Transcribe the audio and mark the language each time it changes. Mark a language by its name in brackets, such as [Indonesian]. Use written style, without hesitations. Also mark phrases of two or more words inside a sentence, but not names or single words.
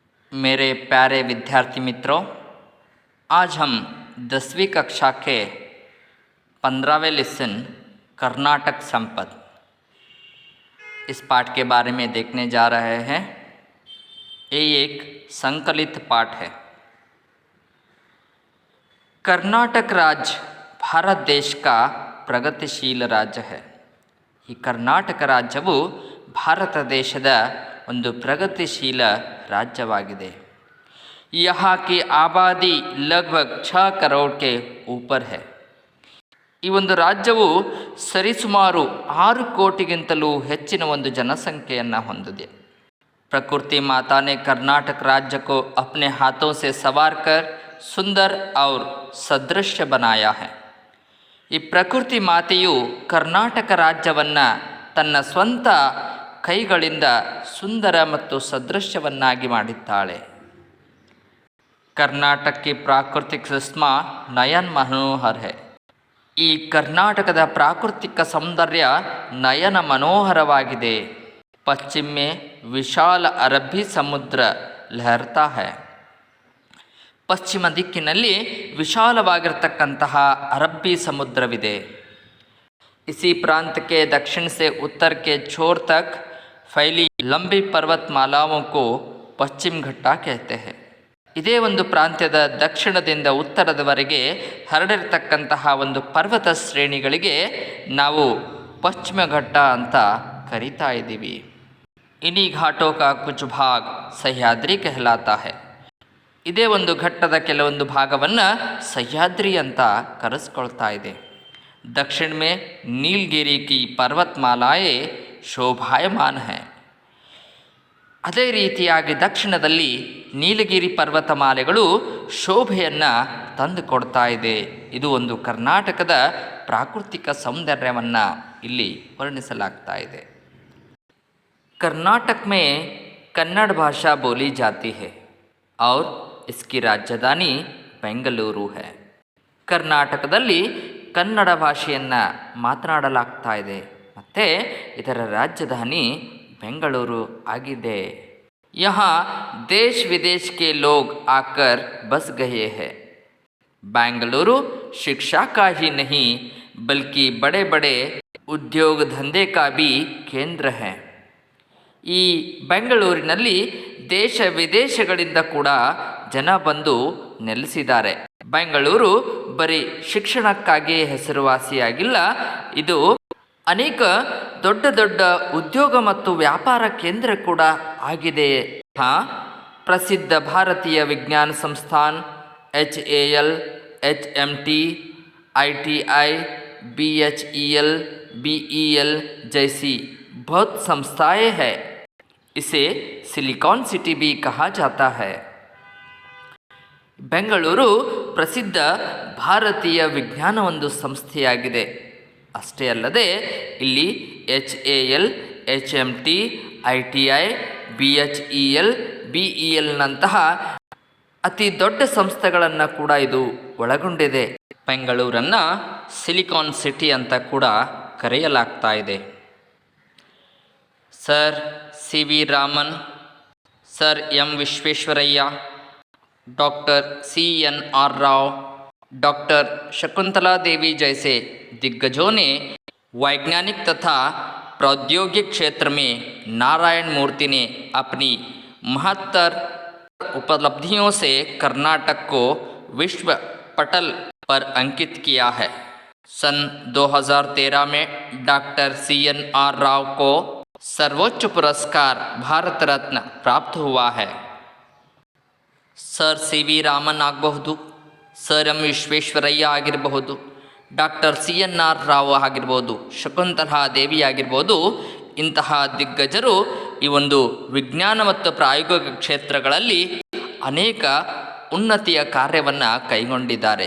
[Hindi] मेरे प्यारे विद्यार्थी मित्रों, आज हम 10वीं कक्षा के 15वें लेसन कर्नाटक संपद इस पाठ के बारे में देखने जा रहे हैं। ये एक संकलित पाठ है। कर्नाटक राज्य भारत देश का ಪ್ರಗತಿಶೀಲ राज्य है। [Kannada] ಈ ಕರ್ನಾಟಕ ರಾಜ್ಯವು ಭಾರತ ದೇಶದ ಒಂದು ಪ್ರಗತಿಶೀಲ ರಾಜ್ಯವಾಗಿದೆ। [Hindi] यहाँ की आबादी लगभग 6 करोड़ के ऊपर है। [Kannada] ಈ ಒಂದು ರಾಜ್ಯವು ಸರಿಸುಮಾರು 6 ಕೋಟಿಗಿಂತಲೂ ಹೆಚ್ಚಿನ ಒಂದು ಜನಸಂಖ್ಯೆಯನ್ನು ಹೊಂದಿದೆ। [Hindi] प्रकृति माता ने कर्नाटक राज्य को अपने हाथों से संवार कर सुंदर और सदृश्य बनाया है। [Kannada] ಈ ಪ್ರಕೃತಿ ಮಾತೆಯು ಕರ್ನಾಟಕ ರಾಜ್ಯವನ್ನು ತನ್ನ ಸ್ವಂತ ಕೈಗಳಿಂದ ಸುಂದರ ಮತ್ತು ಸದೃಶ್ಯವನ್ನಾಗಿ ಮಾಡಿದ್ದಾಳೆ। [Hindi] कर्नाटक की प्राकृतिक सुषमा नयन मनोहर है। [Kannada] ಈ ಕರ್ನಾಟಕದ ಪ್ರಾಕೃತಿಕ ಸೌಂದರ್ಯ ನಯನ ಮನೋಹರವಾಗಿದೆ। [Hindi] पश्चिम में विशाल [Kannada] ಅರಬ್ಬಿ ಸಮುದ್ರ [Hindi] लहरता है। [Kannada] ಪಶ್ಚಿಮ ದಿಕ್ಕಿನಲ್ಲಿ ವಿಶಾಲವಾಗಿರತಕ್ಕಂತಹ ಅರಬ್ಬಿ ಸಮುದ್ರವಿದೆ। [Hindi] इसी प्रांत के दक्षिण से उत्तर के छोर तक फैली लंबी पर्वतमालाओं को पश्चिम घट्टा कहते हैं। [Kannada] ಇದೇ ಒಂದು ಪ್ರಾಂತ್ಯದ ದಕ್ಷಿಣದಿಂದ ಉತ್ತರದವರೆಗೆ ಹರಡಿರತಕ್ಕಂತಹ ಒಂದು ಪರ್ವತ ಶ್ರೇಣಿಗಳಿಗೆ ನಾವು ಪಶ್ಚಿಮ ಘಟ್ಟ ಅಂತ ಕರೀತಾ ಇದ್ದೀವಿ। [Hindi] इन्हीं घाटों का कुछ भाग सह्याद्री कहलाता है। [Kannada] ಇದೇ ಒಂದು ಘಟ್ಟದ ಕೆಲವೊಂದು ಭಾಗವನ್ನು ಸಹ್ಯಾದ್ರಿ ಅಂತ ಕರೆಸ್ಕೊಳ್ತಾ ಇದೆ। [Hindi] दक्षिण में नीलगिरी की पर्वतमालाएं शोभायमान है। [Kannada] ಅದೇ ರೀತಿಯಾಗಿ ದಕ್ಷಿಣದಲ್ಲಿ ನೀಲಗಿರಿ ಪರ್ವತಮಾಲೆಗಳು ಶೋಭೆಯನ್ನು ತಂದುಕೊಡ್ತಾ ಇದೆ। ಇದು ಒಂದು ಕರ್ನಾಟಕದ ಪ್ರಾಕೃತಿಕ ಸೌಂದರ್ಯವನ್ನು ಇಲ್ಲಿ ವರ್ಣಿಸಲಾಗ್ತಾ ಇದೆ। [Hindi] कर्नाटक में कन्नड़ भाषा बोली जाती है और इसकी राजधानी ಬೆಂಗಳೂರು है। [Kannada] ಕರ್ನಾಟಕದಲ್ಲಿ ಕನ್ನಡ ಭಾಷೆಯನ್ನು ಮಾತನಾಡಲಾಗ್ತಾ ಇದೆ ಮತ್ತು ಇದರ ರಾಜಧಾನಿ ಬೆಂಗಳೂರು ಆಗಿದೆ। [Hindi] यहाँ देश विदेश के लोग आकर बस गए हैं। बेंगलुरु शिक्षा का ही नहीं बल्कि बड़े बड़े उद्योग धंधे का भी केंद्र है। [Kannada] ಈ ಬೆಂಗಳೂರಿನಲ್ಲಿ ದೇಶ ವಿದೇಶಗಳಿಂದ ಕೂಡ ಜನ ಬಂದು ನೆಲೆಸಿದ್ದಾರೆ। ಬೆಂಗಳೂರು ಬರೀ ಶಿಕ್ಷಣಕ್ಕಾಗಿ ಹೆಸರುವಾಸಿಯಾಗಿಲ್ಲ, ಇದು ಅನೇಕ ದೊಡ್ಡ ದೊಡ್ಡ ಉದ್ಯೋಗ ಮತ್ತು ವ್ಯಾಪಾರ ಕೇಂದ್ರ ಕೂಡ ಆಗಿದೆ। ಪ್ರಸಿದ್ಧ ಭಾರತೀಯ ವಿಜ್ಞಾನ ಸಂಸ್ಥಾನ HAL, HMT, [Hindi] ITI, BHEL, BEL जैसी बहुत संस्थाएं हैं। इसे सिलिकॉन सिटी भी कहा जाता है। [Kannada] ಬೆಂಗಳೂರು ಪ್ರಸಿದ್ಧ ಭಾರತೀಯ ವಿಜ್ಞಾನ ಒಂದು ಸಂಸ್ಥೆಯಾಗಿದೆ। ಅಷ್ಟೇ ಅಲ್ಲದೆ ಇಲ್ಲಿ HAL, HMT, ITI, BHEL, BEL ನಂತಹ ಅತಿ ದೊಡ್ಡ ಸಂಸ್ಥೆಗಳನ್ನು ಕೂಡ ಇದು ಒಳಗೊಂಡಿದೆ। ಬೆಂಗಳೂರನ್ನು ಸಿಲಿಕಾನ್ ಸಿಟಿ ಅಂತ ಕೂಡ ಕರೆಯಲಾಗ್ತಾ ಇದೆ। [Hindi] सर CV रामन, सर M विश्वेश्वरैया, डॉक्टर CNR राव, डॉक्टर शकुंतला देवी जैसे दिग्गजों ने वैज्ञानिक तथा प्रौद्योगिक क्षेत्र में नारायण मूर्ति ने अपनी महत्तर उपलब्धियों से कर्नाटक को विश्व पटल पर अंकित किया है। सन 2013 में डॉक्टर CNR राव को सर्वोच्च पुरस्कार भारत रत्न प्राप्त हुआ है। [Kannada] सर CV ರಾಮನ್ ಆಗಬಹುದು, ಸರ್ ಎಂ ವಿಶ್ವೇಶ್ವರಯ್ಯ ಆಗಿರಬಹುದು, ಡಾಕ್ಟರ್ CNR ರಾವ್ ಆಗಿರ್ಬೋದು, ಶಕುಂತಲಾ ದೇವಿ ಆಗಿರ್ಬೋದು, ಇಂತಹ ದಿಗ್ಗಜರು ಈ ಒಂದು ವಿಜ್ಞಾನ ಮತ್ತು ಪ್ರಾಯೋಗಿಕ ಕ್ಷೇತ್ರಗಳಲ್ಲಿ ಅನೇಕ ಉನ್ನತಿಯ ಕಾರ್ಯವನ್ನು ಕೈಗೊಂಡಿದ್ದಾರೆ।